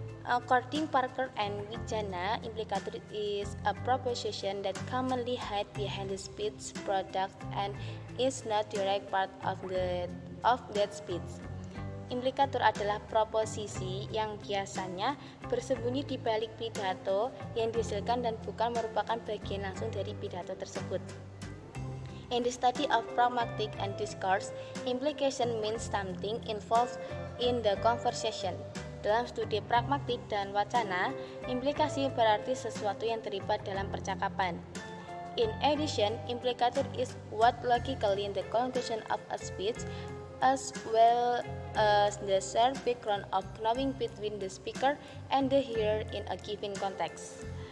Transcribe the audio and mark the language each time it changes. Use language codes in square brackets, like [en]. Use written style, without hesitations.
[en] According Parker and Wijana, implicator is a proposition that commonly hides behind the speech product and is not direct part of that speech. [id] Implikator adalah proposisi yang biasanya bersembunyi di balik pidato yang dihasilkan dan bukan merupakan bagian langsung dari pidato tersebut. [en] In the study of pragmatic and discourse, implication means something involved in the conversation. [id] Dalam studi pragmatik dan wacana, implikasi berarti sesuatu yang terlibat dalam percakapan. [en] In addition, implicator is what logically in the conclusion of a speech, as well as the shared background of knowing between the speaker and the hearer in a given context.